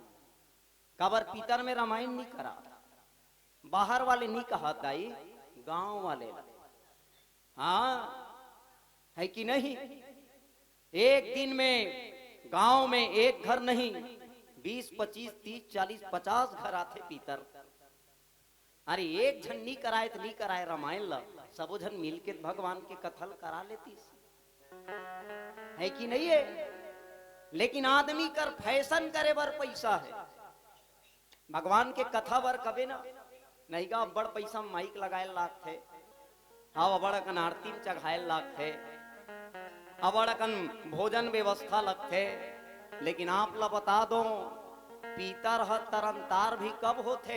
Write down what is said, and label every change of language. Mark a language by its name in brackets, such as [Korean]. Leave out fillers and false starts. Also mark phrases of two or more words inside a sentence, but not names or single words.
[Chhattisgarhi] काबर पीतर में रामायण नहीं करा, बाहर वाले नहीं कहा दाई, गांव वाले ला। हाँ है कि नहीं? एक दिन में गांव में एक घर नहीं, 20, 25, 30, 40, 50 घर आते पीतर। अरे एक झन नहीं कराए तो नहीं कराए रामायण ला, सबो झन मिल के भगवान के कथल करा लेती है कि नहीं है? लेकिन आदमी कर फैशन करे बर पैसा है, भगवान के कथा बर कबे ना नहीं का बड़ पैसा माइक लगाए लाग थे, हाँ बड़ कन आरती चढ़ाए लाग थे, अबड़ कन भोजन व्यवस्था लगते। लेकिन आप ला बता दो पीतर ह तरनतार भी कब होते?